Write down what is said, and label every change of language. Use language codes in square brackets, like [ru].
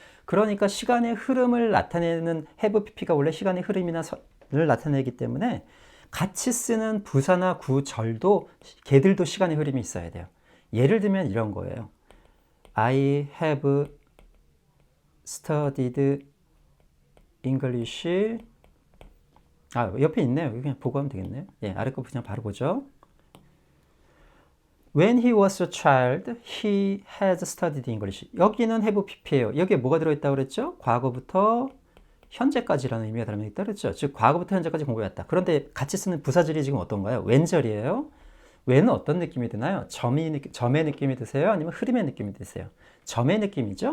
[ko] 그러니까 시간의 흐름을 나타내는 have pp가 원래 시간의 흐름이나 선을 나타내기 때문에 같이 쓰는 부사나 구절도 걔들도 시간의 흐름이 있어야 돼요. [en] 예를 들면 이런 거예요. I have studied English. [ko] 아, 옆에 있네요. 그냥 보고 하면 되겠네요. 예, 아래 거 그냥 바로 보죠. [en] When he was a child, he has studied English. [ko] 여기는 have pp예요. 여기에 뭐가 들어있다고 그랬죠? 과거부터 현재까지라는 의미가 들어있다 그랬죠. 즉 과거부터 현재까지 공부했다. 그런데 같이 쓰는 부사절이 지금 어떤가요? when절이에요. when은 어떤 느낌이 드나요? 점의 느낌이 드세요? 아니면 흐름의 느낌이 드세요? 점의 느낌이죠.